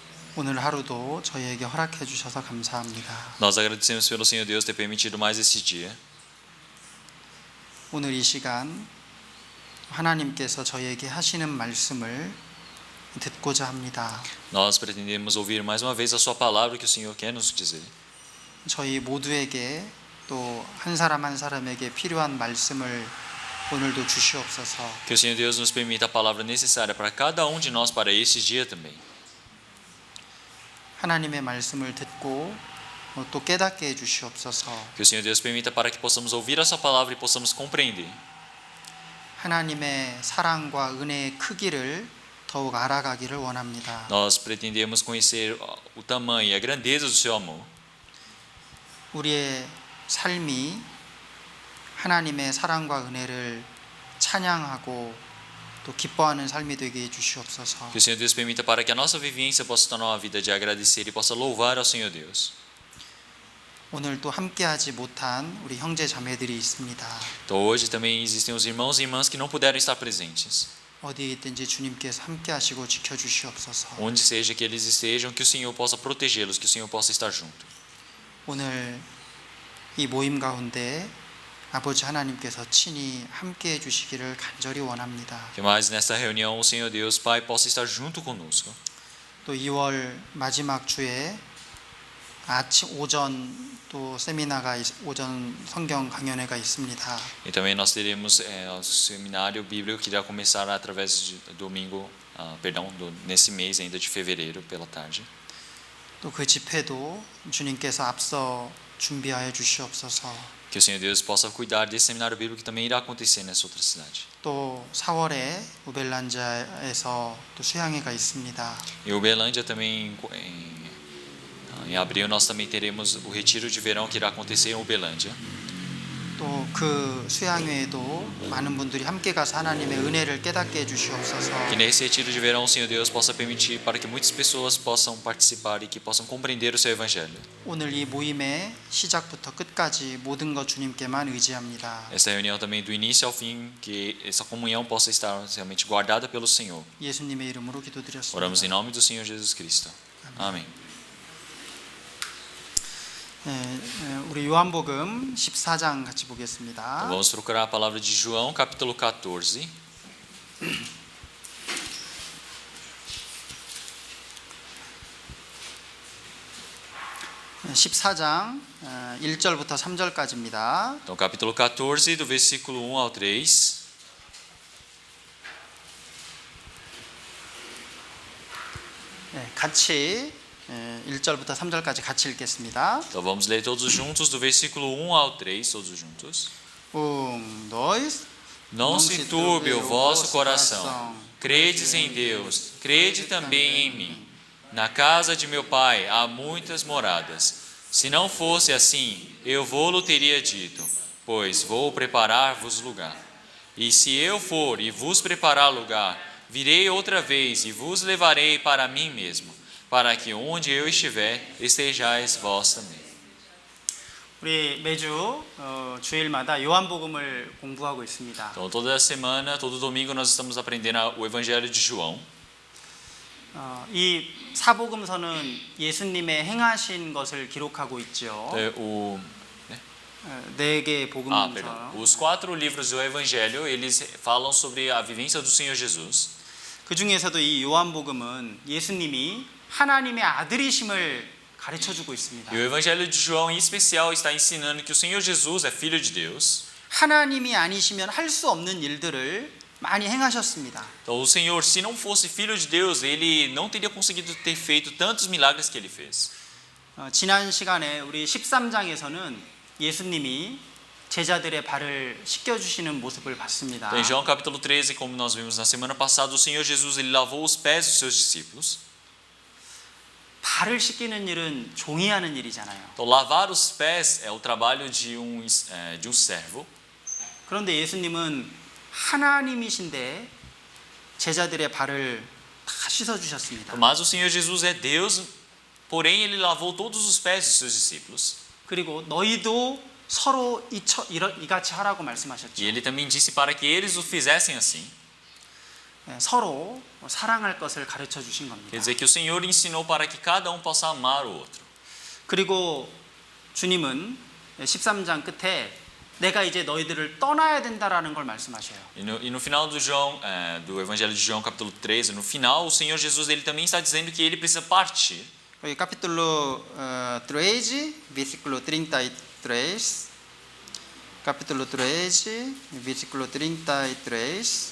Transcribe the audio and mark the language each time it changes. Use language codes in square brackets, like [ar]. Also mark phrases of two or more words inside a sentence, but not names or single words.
[ko] 오늘 하루도 저희에게 허락해 주셔서 감사합니다. [pt] Nós agradecemos pelo Senhor Deus ter permitido mais esse dia. [ko] 오늘 이 시간 하나님께서 저희에게 하시는 말씀을 듣고자 합니다. [pt] Nós pretendemos ouvir mais uma vez a sua palavra que o Senhor quer nos dizer. [ko] 저희 모두에게 또 한 사람 한 사람에게 필요한 말씀을 오늘도 주시옵소서. [pt] Que o Senhor Deus nos permita a palavra necessária para cada um de nós para este dia também. [ko] 하나님의 말씀을 듣고 또 깨닫게 해 주시옵소서. [pt] Que o Senhor Deus permita para que possamos ouvir a sua palavra e possamos compreender. [ko] 하나님의 사랑과 은혜의 크기를 더욱 알아가기를 원합니다. [pt] Nós pretendemos conhecer o tamanho e a grandeza do seu amor. [ko] 우리의 삶이 하나님의 사랑과 은혜를 찬양하고 또 기뻐하는 삶이 되게 해 주시옵소서. [pt] Que o Senhor Deus permita para que a nossa vivência possa tornar uma vida de agradecer e possa louvar ao Senhor Deus. [ko] 오늘 또 함께하지 못한 우리 형제 자매들이 있습니다. [pt] Então hoje também existem os irmãos e irmãs que não puderam estar presentes. [ko] 어디에 있든지 주님께서 함께하시고 지켜주시옵소서. [pt] Onde seja que eles estejam, que o Senhor possa protegê-los, que o Senhor possa estar junto. [ko] 오늘 이 모임 가운데 아버지 하나님께서 친히 함께해 주시기를 간절히 원합니다. [pt] Que mais nesta reunião o Senhor Deus Pai possa estar junto conosco. [ko] 또 2월 마지막 주에 오전 또 세미나가 오전 성경 강연회가 있습니다. [pt] E também nós teremos o seminário bíblico que irá começar através de domingo, nesse mês ainda de fevereiro pela tarde. [ko] 또 그 집회도 주님께서 앞서 준비하여 주시옵소서. [pt] Que o Senhor Deus possa cuidar desse seminário bíblico que também irá acontecer nessa outra cidade. [ko] 또 4월에 우벨란자에서 또 수양회가 있습니다. [pt] Em Uberlândia também em abril nós também teremos o retiro de verão que irá acontecer em Uberlândia. [ko] 또 그 수양회에도 많은 분들이 함께 가서 하나님의 은혜를 깨닫게 해 주시옵소서. [pt] Que nesse retiro de verão o Senhor Deus possa permitir para que muitas pessoas possam participar e que possam compreender o seu evangelho. [ko] 오늘 이 모임의 시작부터 끝까지 모든 것 주님께만 의지합니다. [pt] Esta reunião também do início ao fim, que essa comunhão possa estar realmente guardada pelo Senhor. [ko] 예수님의 이름으로 기도드렸습니다. [pt] Oramos em nome do Senhor Jesus Cristo. Amém. [ko] 우리 요한복음 14장 같이 보겠습니다. [pt] Vamos procurar a palavra de João, capítulo 14. [ko] 네, 14장 1절부터 3절까지입니다. [pt] Então, capítulo 14, do versículo 1 ao 3. [ko] 네, 같이 1절부터 3절까지 같이 읽겠습니다. [pt] Então, vamos ler todos juntos, do versículo 1 ao 3, todos juntos. dois. Não se turbe o vosso coração. Credes em Deus, crede também em mim. Na casa de meu pai há muitas moradas. Se não fosse assim, eu vou-lo teria dito, pois vou preparar-vos lugar. E se eu for e vos preparar lugar, virei outra vez e vos levarei para mim mesmo, para que onde eu estiver, estejais vós também. [ko] 우리 매주 주일마다 요한복음을 공부하고 있습니다. [pt] Então, toda semana, todo domingo, nós estamos aprendendo o Evangelho de João. [ko] 이 사복음서는 예수님의 행하신 것을 기록하고 있죠. 네 개의 복음서. [pt] Os 4 livros do Evangelho, eles falam sobre a vivência do Senhor Jesus. [ko] 그 중에서도 이 요한복음은 예수님이 하나님의 아들이심을 가르쳐주고 있습니다. [pt] E o Evangelho de João, em especial, está ensinando que o Senhor Jesus é Filho de Deus. [ko] 하나님이 아니시면 할 수 없는 일들을 많이 행하셨습니다. [pt] Então, o Senhor, se não fosse Filho de Deus, ele não teria conseguido ter feito tantos milagres que ele fez. [ko] 지난 시간에 우리 13장에서는 예수님이 제자들의 발을 씻겨주시는 모습을 봤습니다. [pt] Então, em João capítulo 13, como nós vimos na semana passada, o Senhor Jesus ele lavou os pés dos seus discípulos. [ko] 발을 씻기는 일은 종이 하는 일이잖아요. [pt] Então, lavar os pés é o trabalho de um servo. [ko] 그런데 예수님은 하나님이신데 제자들의 발을 다 씻어 주셨습니다. [pt] Mas o Senhor Jesus é Deus, porém ele lavou todos os pés dos seus discípulos. [ko] 그리고 너희도 서로 이같이 하라고 말씀하셨죠. [pt] E ele também disse para que eles o fizessem assim. [ko] 서로 사랑할 것을 가르쳐 주신 겁니다. [pt] Quer dizer que o Senhor ensinou para que cada possa amar o outro. [ko] 그리고 주님은 13장 끝에 내가 이제 너희들을 떠나야 된다라는 걸 말씀하셔요. [pt] E no final do Evangelho de João, capítulo 13, no final, o Senhor Jesus ele também está dizendo que ele precisa partir. [ko] 여기 [pt] capítulo 13, versículo 33. Capítulo 13, versículo 33.